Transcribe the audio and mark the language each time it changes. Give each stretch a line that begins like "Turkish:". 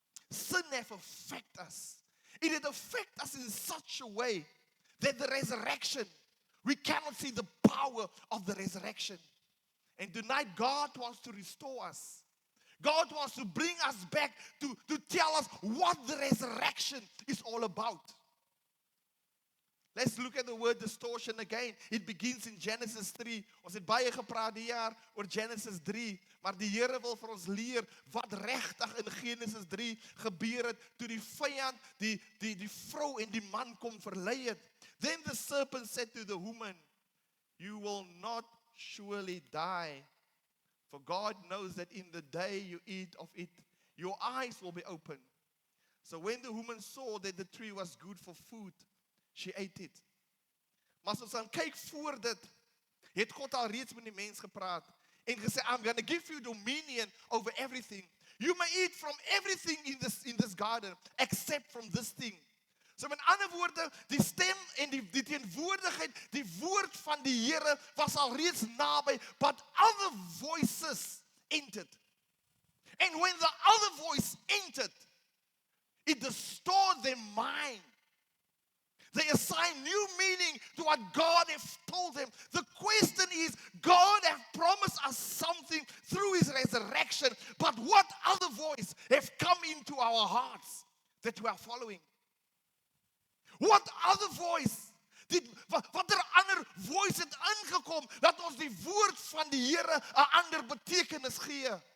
English: Sin have affected us. It had affected us in such a way that the resurrection, we cannot see the power of the resurrection. And tonight God wants to restore us. God wants to bring us back to tell us what the resurrection is all about. Let's look at the word distortion again. It begins in Genesis 3.
Afrikaans: Ons het baie gepraat die jaar oor Genesis 3. Maar die Here wil vir ons leer wat regtig in Genesis 3 gebeur het toe die vyand die vrou en die man kom verlei het.
English: Then the serpent said to the woman, you will not surely die. For God knows that in the day you eat of it, your eyes will be opened. So when the woman saw that the tree was good for food, she ate it.
Afrikaans: Maar as ons dan kyk voor dit, het God al reeds met die mens gepraat en gesê,
English: I'm going to give you dominion over everything. You may eat from everything in this garden except from this thing.
Afrikaans: So met ander woorde, die stem en die teenwoordigheid, die woord van die Here was al reeds naby,
English: but other voices entered. And when the other voice entered, it distorted their mind. They assign new meaning to what God has told them. The question is, God has promised us something through His resurrection, but what other voice has come into our hearts that we are following? What other voice?
Afrikaans: Watter ander voice het ingekom dat ons die woord van die Here 'n ander betekenis gee?